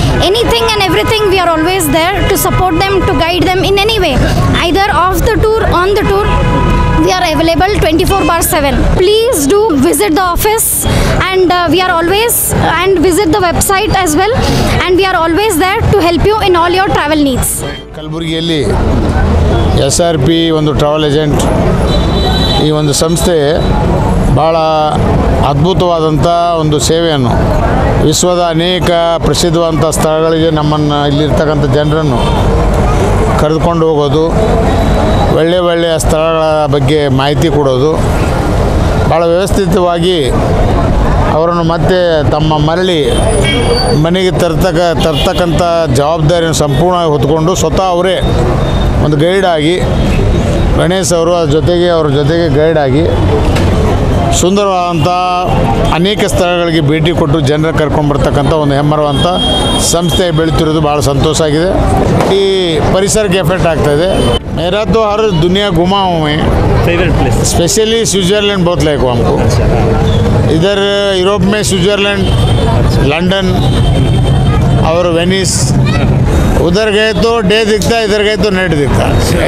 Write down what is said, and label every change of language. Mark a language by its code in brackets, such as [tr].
[en] Anything and everything, we are always there to support them, to guide them in any way, either off the tour, on the tour. We are available 24/7. Please do visit the office, and we are always and visit the website as well, and we are always there to help you in all your travel needs. [kn] ಕಲಬುರಗಿಯಲ್ಲಿ SRP ಒಂದು travel agent, ಈ ಒಂದು ಸಂಸ್ಥೆ ಭಾಳ ಅದ್ಭುತವಾದಂಥ ಒಂದು ಸೇವೆಯನ್ನು ವಿಶ್ವದ ಅನೇಕ ಪ್ರಸಿದ್ಧವಾದಂಥ ಸ್ಥಳಗಳಿಗೆ ನಮ್ಮನ್ನು ಇಲ್ಲಿರ್ತಕ್ಕಂಥ ಜನರನ್ನು ಕರೆದುಕೊಂಡು ಹೋಗೋದು, ಒಳ್ಳೆಯ ಸ್ಥಳಗಳ ಬಗ್ಗೆ ಮಾಹಿತಿ ಕೊಡೋದು, ಭಾಳ ವ್ಯವಸ್ಥಿತವಾಗಿ ಅವರನ್ನು ಮತ್ತೆ ತಮ್ಮ ಮರಳಿ ಮನೆಗೆ ತರ್ತಕ್ಕಂಥ ಜವಾಬ್ದಾರಿಯನ್ನು ಸಂಪೂರ್ಣವಾಗಿ ಹೊತ್ಕೊಂಡು ಸ್ವತಃ ಅವರೇ ಒಂದು ಗೈಡಾಗಿ, ಗಣೇಶ್ ಅವರು ಅವ್ರ ಜೊತೆಗೆ ಗೈಡಾಗಿ ಸುಂದರವಾದಂಥ ಅನೇಕ ಸ್ಥಳಗಳಿಗೆ ಭೇಟಿ ಕೊಟ್ಟು ಜನರ ಕರ್ಕೊಂಡ್ಬರ್ತಕ್ಕಂಥ ಒಂದು ಹೆಮ್ಮರವಂಥ ಸಂಸ್ಥೆ ಬೆಳೀತಿರೋದು ಭಾಳ ಸಂತೋಷ ಆಗಿದೆ. ಈ ಪರಿಸರಕ್ಕೆ ಎಫೆಕ್ಟ್ ಆಗ್ತಾಯಿದೆ. [hi] मेरा तो हर दुनिया घुमा हूँ मैं। Favourite place? स्पेशली स्विट्ज़रलैंड बहुत लाइक हुआ हमको। इधर यूरोप में स्विट्ज़रलैंड, लंदन और वेनिस, उधर गए तो डे दिखता, इधर गए तो नाइट दिखता।